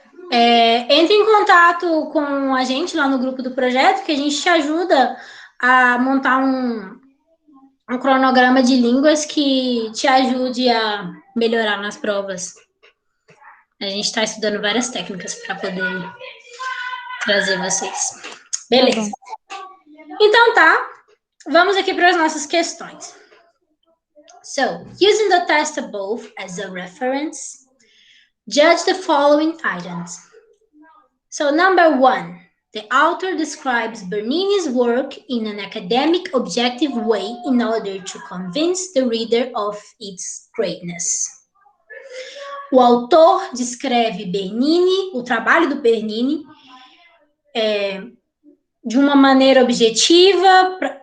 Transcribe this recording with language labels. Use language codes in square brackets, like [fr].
[pt] Entre em contato com a gente lá no grupo do projeto, que a gente te ajuda a montar um cronograma de línguas que te ajude a melhorar nas provas. A gente está estudando várias técnicas para poder trazer vocês. Beleza. Então tá, vamos aqui para as nossas questões. [en] So, using the test above as a reference, judge the following items. So, number 1, the author describes Bernini's work in an academic, objective way in order to convince the reader of its greatness. [pt] O autor descreve Bernini, o trabalho do Bernini, de uma maneira objetiva.